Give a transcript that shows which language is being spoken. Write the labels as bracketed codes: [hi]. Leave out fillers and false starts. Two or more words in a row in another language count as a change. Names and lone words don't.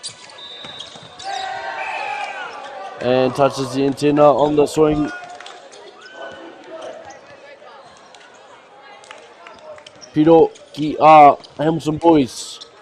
[en] And touches the antenna on the swing. [mi] Piro ki Hamilton boys.